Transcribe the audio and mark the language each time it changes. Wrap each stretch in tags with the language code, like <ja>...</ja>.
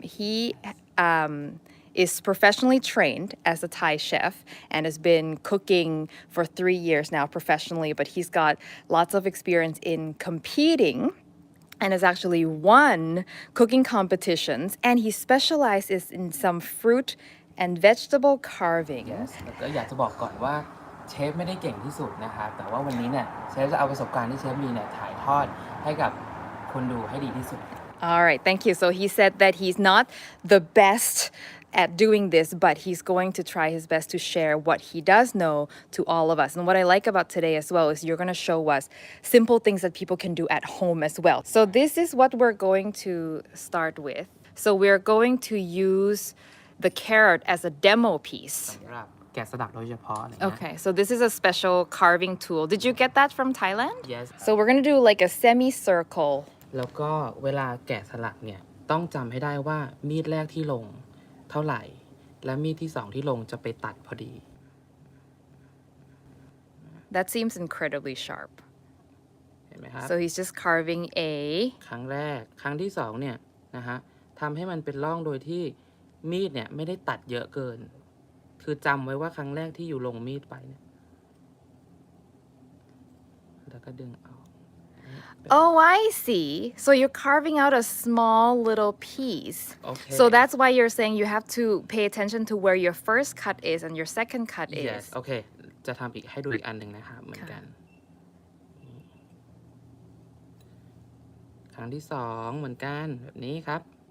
<en>He is professionally trained as a Thai chef and has been cooking for 3 years now professionally, but he's got lots of experience in competing and has actually won cooking competitions, and he specializes in some fruit and vegetable carving. Yes</en> <th>แล้วก็อยากจะบอกก่อนว่าเชฟไม่ได้เก่งที่สุดนะครับแต่ว่าวันนี้เนี่ยเชฟจะเอาประสบการณ์ที่เชฟมีเนี่ยถ่ายทอดให้กับคนดูให้ดีที่สุด</th> <en>All right, thank you. So he said that he's not the best at doing this, but he's going to try his best to share what he does know to all of us. And what I like about today as well is you're going to show us simple things that people can do at home as well. So this is what we're going to start with. So we're going to use the carrot as a demo piece.</en> <th>สำหรับแกะสลักโดยเฉพาะนะ</th> <en>Okay, so this is a special carving tool. Did you get that from Thailand? Yes So we're going to do like a semicircle.</en> <th>แล้วก็เวลาแกะสลักเนี่ยต้องจำให้ได้ว่ามีดแรกที่ลงเท่าไหร่และมีดที่สองที่ลงจะไปตัดพอดี</th> <en>That seems incredibly sharp.</en> <th>เห็นไหมครับ</th> <en>So he's just carving a</en> <th>ครั้งแรกครั้งที่สองเนี่ยนะฮะทำให้มันเป็นร่องโดยที่มีดเนี่ยไม่ได้ตัดเยอะเกินคือจำไว้ว่าครั้งแรกที่อยู่ลงมีดไปเนี่ยแล้วก็ดึงออก</th> <en>Oh, I see. So you're carving out a small little piece. Okay. So that's why you're saying you have to pay attention to where your first cut is and your second cut Yes is.</en> <th>โอเคจะทำอีกให้ดูอีกอันหนึ่งนะครับเหมือนกันครั้งที่สองเหมือนกันแบบนี้ครับ</th>